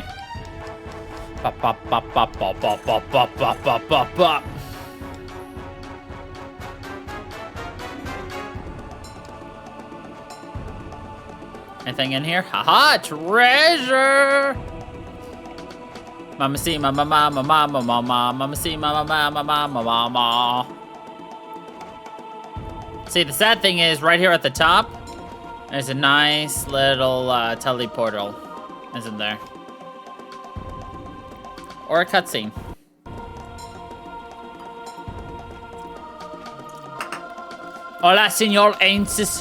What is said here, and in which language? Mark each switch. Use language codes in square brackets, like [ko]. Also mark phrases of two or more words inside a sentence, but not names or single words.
[en] Bop, bop, bop, bop, bop, bop, bop, bop, bop, bop, bop, bop. Anything in here? Haha, treasure! Mama see, mama, mama, mama, mama, mama see, mama, mama, mama, mama. See, the sad thing is, right here at the top, there's a nice little teleportal, isn't there? Or a cutscene. [es] Hola, Senor [en] Ainsis.